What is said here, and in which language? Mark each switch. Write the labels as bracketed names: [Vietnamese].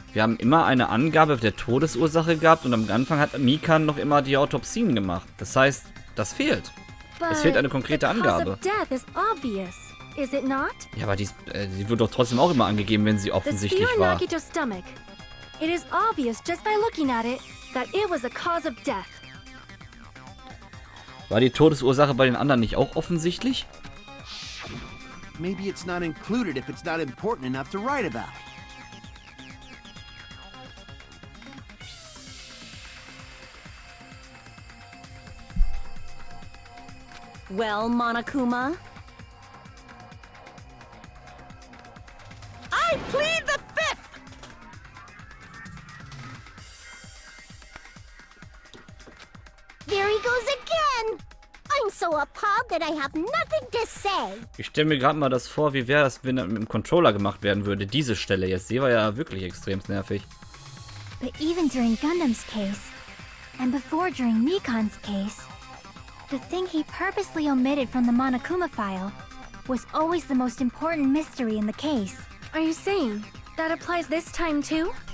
[German] Wir haben immer eine Angabe der Todesursache gehabt und am Anfang hat Mikan noch immer die Autopsien gemacht. Das heißt, das fehlt. Es fehlt eine konkrete Angabe. [English] Death is obvious, is it not? [German] Ja, aber die wird doch trotzdem auch immer angegeben, wenn sie offensichtlich war. [English] The spear in Nagito's stomach. It is obvious just by looking at it that it was a cause of death. [German] War die Todesursache bei den anderen nicht auch offensichtlich? [English] Maybe it's not included if it's not important enough to write about. Well, Monokuma? I plead the fifth! There he goes again! I'm so appalled that I have nothing to say. [German] Ich stelle mir gerade mal das vor, wie wäre das, wenn das mit dem Controller gemacht werden würde. Diese Stelle jetzt. Die war ja wirklich extrem nervig. [English] But even during Gundam's case, and before during Mikan's case, the thing he purposely omitted from the Monokuma file was always the most important mystery in the case. Are you saying that applies this time too?